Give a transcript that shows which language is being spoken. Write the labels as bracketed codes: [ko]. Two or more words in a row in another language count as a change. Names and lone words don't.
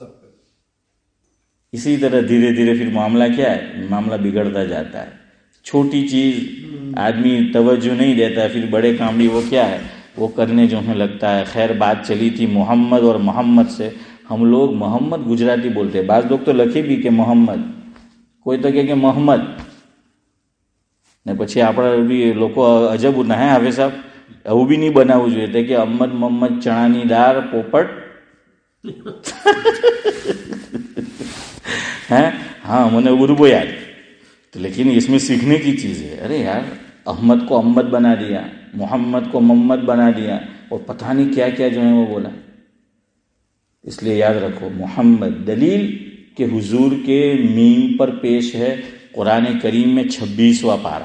[ur] اسی طرح دھیرے دھیرے پھر معاملہ کیا ہے، معاملہ بگڑتا جاتا ہے. چھوٹی چیز آدمی توجہ نہیں دیتا ہے، پھر بڑے کام بھی وہ کیا ہے وہ کرنے جو ہمیں لگتا ہے. خیر بات چلی تھی محمد اور محمد سے. ہم لوگ محمد گجراتی بولتے ہیں، بعض لوگ تو لکھے بھی کہ محمد، کوئی تو کہ محمد [gu] ને પછી આપણા બી લોકો અજબ ના હે હવે સાહેબ, એવું બી નહીં બનાવવું જોઈએ કે અહમદ મોહમ્મદ ચણાની દાળ પોપટ [ur] ہے. ہاں میں نے اردو یاد، تو لیکن اس میں سیکھنے کی چیز ہے. ارے یار احمد کو احمد بنا دیا، محمد کو محمد بنا دیا، اور پتہ نہیں کیا کیا جو ہے وہ بولا. اس لیے یاد رکھو محمد دلیل کہ حضور کے میم پر پیش ہے قرآن کریم میں 26واں پارہ.